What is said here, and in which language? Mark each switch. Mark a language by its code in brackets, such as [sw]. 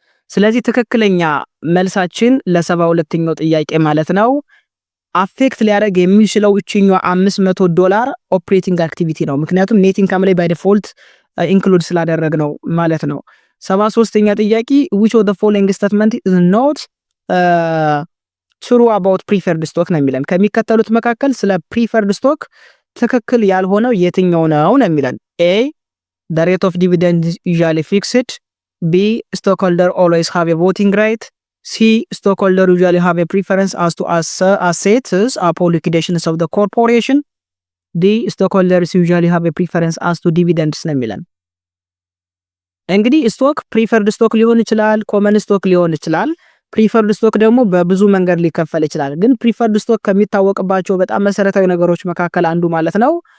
[am] ስለዚህ ትክክለኛ መልሳችን ለ72ኛው ጥያቄ ማለት ነው አፌክት ሊያደርግ የሚችለው እቺኛው $500 ኦፕሬቲንግ አክቲቪቲ ነው። ምክንያቱም ኔት ኢንካም ላይ ባይ ዲፎልት ኢንክሉድ ስላደረግነው ማለት ነው። 73ኛ ጥያቄ [en] which of the following statement is not true about preferred stock [am] ነው የሚለን። ከሚከተሉት መካከል ስለ preferred stock ትክክል ያልሆነው የትኛው ነው ነው የሚለን። A [en] the rate of dividend is usually fixed. B, stockholder always have a voting right. C, stockholder usually have a preference as to assets upon liquidations of the corporation. D, stockholders usually have a preference as to dividends [am] ነው የሚለን። እንግዲህ ስቶክ ፕሪፈርድ ስቶክ ሊሆን ይችላል፣ ኮመን ስቶክ ሊሆን ይችላል። ፕሪፈርድ ስቶክ ደግሞ በብዙ መንገድ ሊከፈል ይችላል። ግን ፕሪፈርድ ስቶክ ከሚታወቅባቸው በጣም መሰረታዊ ነገሮች መካከል አንዱ ማለት ነው